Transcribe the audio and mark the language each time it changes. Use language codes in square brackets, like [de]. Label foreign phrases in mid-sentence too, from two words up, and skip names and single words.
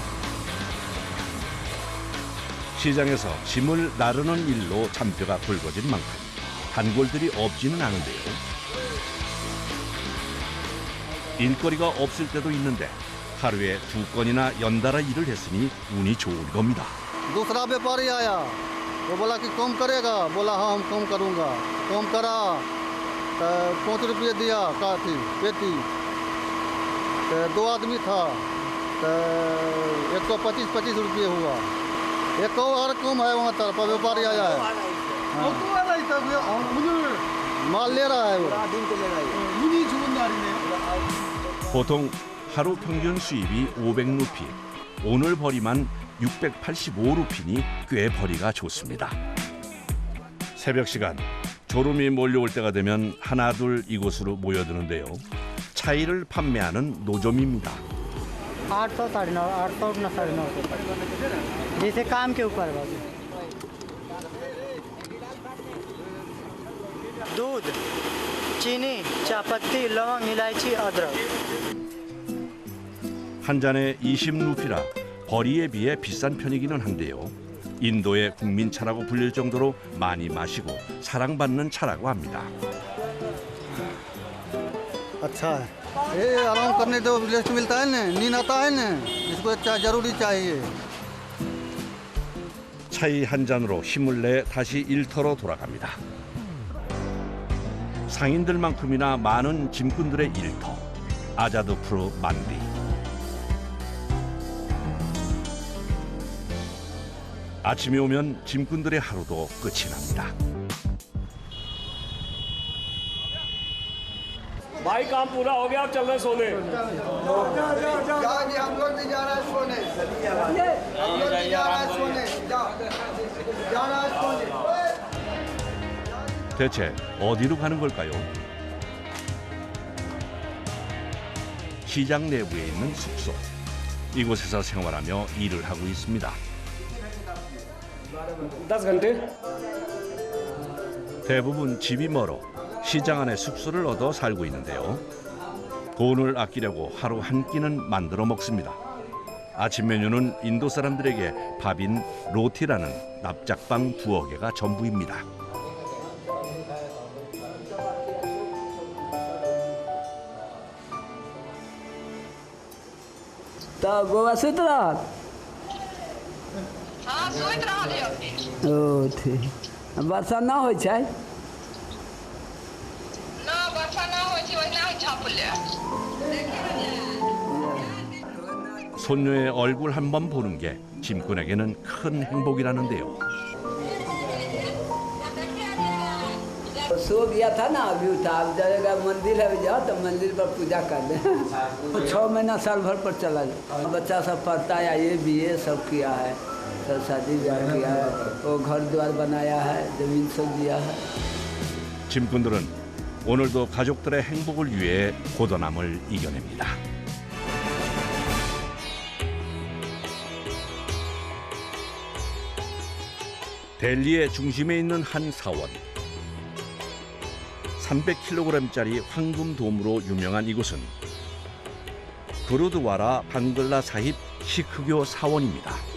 [ko] 시장에서 짐을 나르는 일로 잔뼈가 굵어진 만큼 단골들이 없지는 않은데요. 일거리가 없을 때도 있는데 하루에 2건이나 연달아 일을 했으니 운이 좋은 겁니다. [hi] दूसरा व्यापारी आया, वो बोला कि कम करेगा, बोला हाँ हम कम करूँगा। कम करा तो 5 रुपये दिया काटी पेटी। तो 2 आदमी था तो 125 रुपये हुआ। एक और कम है वहाँ तरफ व्यापारी आया है। माल ले रहा है वो। [ko] 보통 하루 평균 수입이 500루피, 오늘 벌이만 685루피니 꽤 벌이가 좋습니다. 새벽 시간 졸음이 몰려올 때가 되면 하나둘 이곳으로 모여드는데요. 차이를 판매하는 노점입니다. [hi] 800 800 900 जैसे काम के ऊपर है। दूध, चीनी, चापत्ती, लौंग, इलायची, अदरक। [ko] 한 잔에 20루피라 벌이에 비해 비싼 편이기는 한데요. 인도의 국민차라고 불릴 정도로 많이 마시고 사랑받는 차라고 합니다. [hi] अच्छा है, ये आराम करने दो, रेस्ट मिलता है ना, नींद आता है ना, इसको जरूरी चाहिए। [ko] 차이 한 잔으로 힘을 내 다시 일터로 돌아갑니다. 상인들만큼이나 많은 짐꾼들의 일터, 아자드푸르 만디. 아침이 오면 짐꾼들의 하루도 끝이 납니다. [hi] भाई काम पूरा हो गया, अब चल रहे सोने। हम लोग भी जा रहे हैं सोने। हम लोग भी जा रहे हैं सोने। जा रहे हैं सोने। [ko] 대체 어디로 가는 걸까요? 시장 내부에 있는 숙소. 이곳에서 생활하며 일을 하고 있습니다. [hi] 10 घंटे। [ko] 대부분 집이 멀어 시장 안에 숙소를 얻어 살고 있는데요. 돈을 아끼려고 하루 한 끼는 만들어 먹습니다. 아침 메뉴는 인도 사람들에게 밥인 로티라는 납작빵 2개가 전부입니다. तो गोवा सुत रहा ओ थे वर्षा ना हो जाए 손녀의 얼굴 한번 보는 게 짐꾼에게는 큰 행복이라는데요. [hi] सो गया था ना, अभी उठा, अब जाएगा मंदिर है, जाओ तो मंदिर पर पूजा कर दे। 6 महीना साल भर पर चला जाए। बच्चा सब पढ़ता है, ये BA सब किया है, सब शादी ब्याह किया है, वो घर द्वार बनाया है, जमीन सब दिया है। [ko] 짐꾼들은 오늘도 가족들의 행복을 위해 고단함을 이겨냅니다. 델리의 중심에 있는 한 사원. 300kg짜리 황금 돔으로 유명한 이곳은 구르드와라 방글라 사힙 시크교 사원입니다.